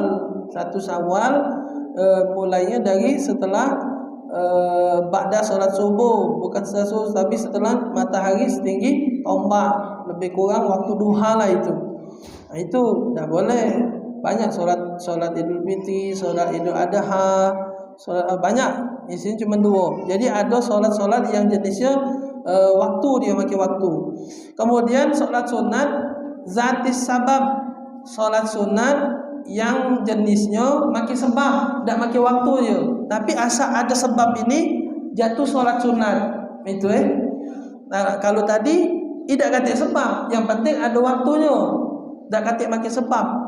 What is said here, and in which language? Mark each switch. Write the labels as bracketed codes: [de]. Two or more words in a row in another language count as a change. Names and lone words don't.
[ms] 1 Syawal mulainya dari setelah ba'da solat subuh, bukan setelah subuh tapi setelah matahari setinggi tombak, lebih kurang waktu duha lah itu. Nah, itu dah boleh. Banyak solat Idul Fitri, solat Idul Adha, solat banyak. Di sini cuma 2. Jadi ada solat-solat yang jenisnya waktu dia pakai waktu. Kemudian solat sunat [ar] ذات السبب, [ms] solat sunat yang jenisnya pakai sebab, tidak pakai waktu je. Tapi asal ada sebab ini jatuh solat sunat. Itu Nah, kalau tadi tidak katik sebab, yang penting ada waktunya. Tak katik pakai sebab.